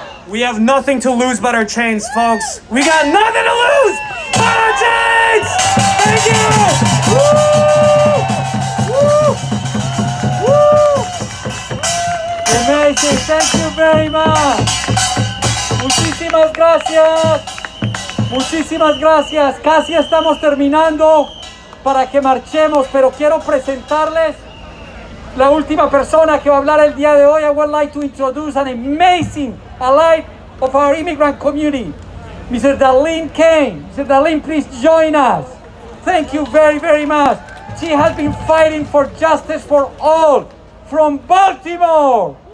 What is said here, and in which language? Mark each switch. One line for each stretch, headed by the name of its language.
English: We have nothing to lose but our chains, folks. We got nothing to lose but our chains! Thank you! Woo! Woo! Amazing, thank you very much.
Spanish: Muchísimas gracias. Muchísimas gracias. Casi estamos terminando para que marchemos, pero quiero presentarles la última persona que va a hablar el día de hoy.
English: I would like to introduce an amazing ally of our immigrant community, Mr. Darlene Kane. Mr. Darlene, please join us. Thank you very, very much. She has been fighting for justice for all from Baltimore.